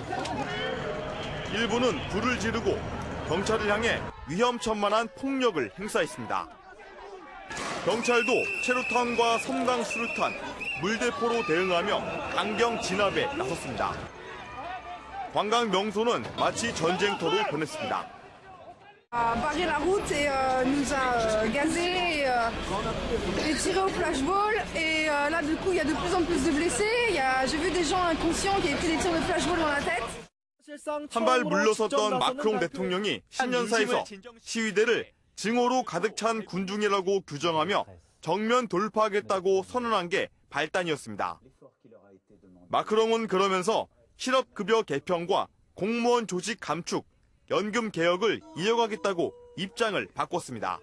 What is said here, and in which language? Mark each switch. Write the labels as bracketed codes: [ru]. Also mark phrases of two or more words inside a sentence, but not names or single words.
[ko] 일부는 불을 지르고 경찰을 향해 위험천만한 폭력을 행사했습니다. 경찰도 체류탄과 섬광 수류탄, 물대포로 대응하며 강경 진압에 나섰습니다. 관광 명소는 마치 전쟁터로 변했습니다. [fr] Barrer la route et nous a gazés et tiré au flashball. Et là, du coup, il y a de plus en plus de blessés. J'ai vu des gens inconscients qui avaient pris des tirs de flashball dans la tête. [ko] 한 발 물러섰던 마크롱 대통령이 신년사에서 시위대를 증오로 가득 찬 군중이라고 규정하며 정면 돌파하겠다고 선언한 게 발단이었습니다. 마크롱은 그러면서 실업급여 개편과 공무원 조직 감축, 연금 개혁을 이어가겠다고 입장을 바꿨습니다.